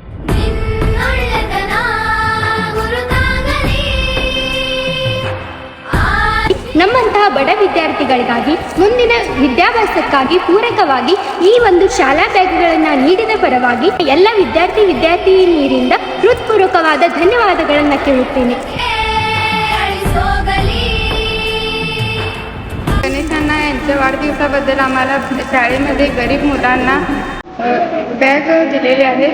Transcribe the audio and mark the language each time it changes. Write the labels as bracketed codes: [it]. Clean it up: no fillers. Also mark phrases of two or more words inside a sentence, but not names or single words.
[kn] ನಮ್ಮಂತಹ ಬಡ ವಿದ್ಯಾರ್ಥಿಗಳಿಗಾಗಿ ಮುಂದಿನ ವಿದ್ಯಾಭ್ಯಾಸಕ್ಕಾಗಿ ಪೂರಕವಾಗಿ ಈ ಒಂದು ಶಾಲಾ ಬ್ಯಾಗ್ಗಳನ್ನು ನೀಡಿದ ಪರವಾಗಿ ಎಲ್ಲ ವಿದ್ಯಾರ್ಥಿನಿಯರಿಂದ ಹೃತ್ಪೂರ್ವಕವಾದ ಧನ್ಯವಾದಗಳನ್ನು ಕೇಳುತ್ತೇನೆ. [mr] गणेशांना यांच्या वाढदिवसाबद्दल आम्हाला शाळेमध्ये गरीब मुलांना बॅग दिलेले आहेत.